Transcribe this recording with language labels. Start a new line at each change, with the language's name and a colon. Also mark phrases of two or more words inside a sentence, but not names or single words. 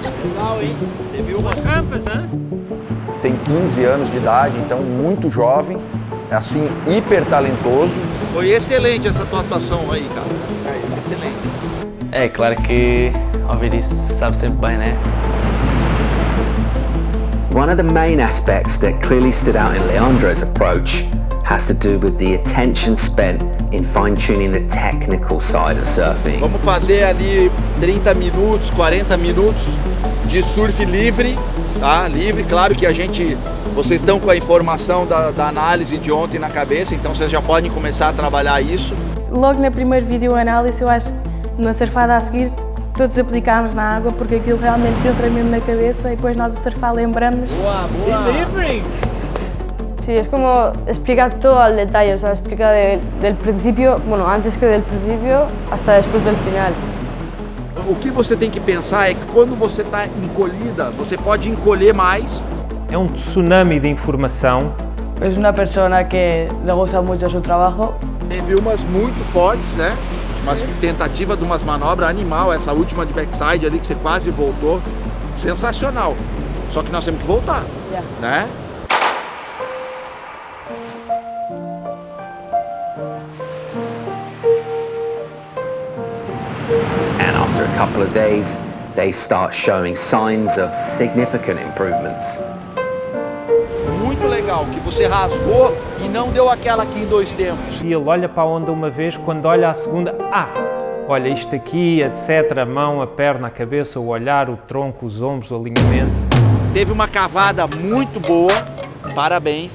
Portuguese: Legal, hein? Teve umas rampas, né? Tem 15 anos de idade, então muito jovem, assim, hiper talentoso. Foi excelente essa tua atuação aí, cara. Excelente. É claro que ouvir isso sabe sempre bem, né?
English: One of the main aspects that clearly stood out in Leandro's approach has to do with the attention spent in fine-tuning the technical side of surfing.
Portuguese: Vamos fazer ali 30 minutos, 40 minutos de surf livre, tá? Livre, claro que vocês estão com a informação da análise de ontem na cabeça, então vocês já podem começar a trabalhar isso. Logo na primeira videoanálise, eu acho que na surfada a seguir, todos aplicámos na água porque aquilo realmente entra mesmo na cabeça y depois nós a surfar lembramos.
Spanish: Sí, es como explicar todo al detalle, o sea, explica del principio, bueno, antes que del principio hasta después del final.
Portuguese: O que você tem que pensar é que quando você está encolhida, você pode encolher mais. É um tsunami de informação.
Spanish: Es una persona que le gusta mucho su trabajo.
Portuguese: Teve umas muito fortes, né? Umas tentativa de umas manobras animal, essa última de backside ali que você quase voltou, sensacional. Só que nós temos que voltar, né?
English: And after a couple of days, they start showing signs of significant improvements.
Portuguese: Muito legal, que você rasgou e não deu aquela aqui em 2 tempos. E ele olha para a onda uma vez, quando olha a segunda, olha isto aqui, etc, a mão, a perna, a cabeça, o olhar, o tronco, os ombros, o alinhamento. Teve uma cavada muito boa, parabéns.